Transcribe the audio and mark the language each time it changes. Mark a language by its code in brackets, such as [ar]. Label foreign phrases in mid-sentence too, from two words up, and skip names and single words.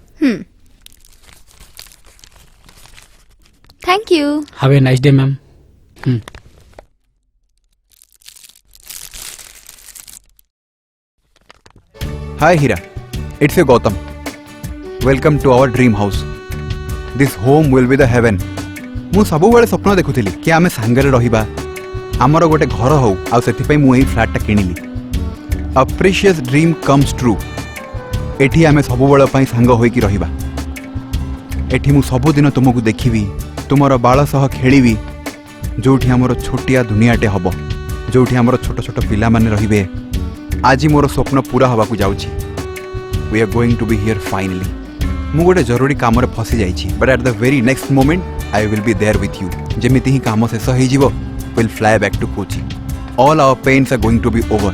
[en] Thank you. Have a nice day, ma'am. Hi Hira, it's a Gautam. Welcome to our dream house. This home will be the heaven. [or] ମୁଁ ସବୁବେଳେ ସ୍ୱପ୍ନ ଦେଖୁଥିଲି କି ଆମେ ସାଙ୍ଗରେ ରହିବା, ଆମର ଗୋଟେ ଘର ହଉ, ଆଉ ସେଥିପାଇଁ ମୁଁ ଏହି ଫ୍ଲାଟଟା କିଣିଲି। [en] A precious dream comes true. [or] ଏଠି ଆମେ ସବୁବେଳ ପାଇଁ ସାଙ୍ଗ ହୋଇକି ରହିବା। ଏଠି ମୁଁ ସବୁଦିନ ତୁମକୁ ଦେଖିବି, ତୁମର ବାଳ ସହ ଖେଳିବି, ଯୋଉଠି ଆମର ଛୋଟିଆ ଦୁନିଆଟେ ହବ, ଯୋଉଠି ଆମର ଛୋଟ ଛୋଟ ପିଲାମାନେ ରହିବେ। ଆଜି ମୋର ସ୍ୱପ୍ନ ପୁରା ହେବାକୁ ଯାଉଛି। [en] We are going to be here finally. [or] ମୁଁ ଗୋଟେ ଜରୁରୀ କାମରେ ଫସି ଯାଇଛି, [en] but at the very next moment I will be there with you. [or] ଯେମିତି ହିଁ କାମ ଶେଷ ହେଇଯିବ, [en] we'll fly back to Kochi. All our pains are going to be over.